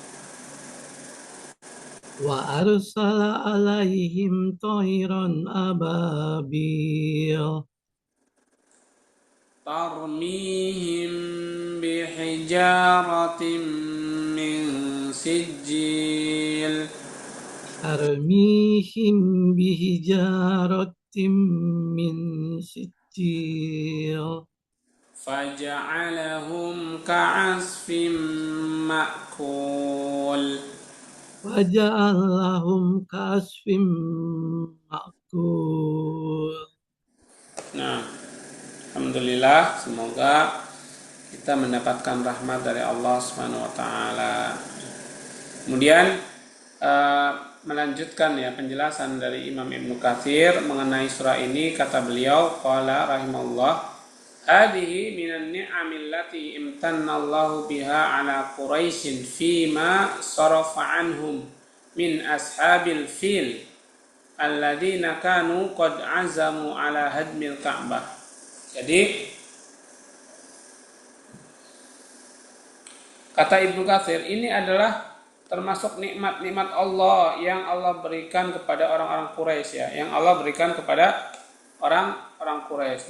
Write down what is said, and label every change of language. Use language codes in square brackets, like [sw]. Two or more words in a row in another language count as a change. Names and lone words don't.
[ar] وأرسل عليهم طيرا أبابيل. ترميهم بحجارة من سجيل ترميهم بحجارة من سجيل فجعلهم كعصف مأكول. وجعلهم كعصف مأكول. [id] Nah, alhamdulillah, semoga kita mendapatkan rahmat dari Allah [ar] سبحانه وتعالى. [id] Kemudian melanjutkan ya penjelasan dari Imam Ibnu Katsir mengenai surah ini, kata beliau [ar] قال رحمه الله، هذه من النعم التي امتن الله بها على قريش فيما صرف عنهم من أصحاب الفيل الذين كانوا قد عزموا على هدم الكعبة. [id] Jadi kata Ibnu Katsir, ini adalah termasuk nikmat-nikmat Allah yang Allah berikan kepada orang-orang Quraisy ya, yang Allah berikan kepada orang-orang Quraisy.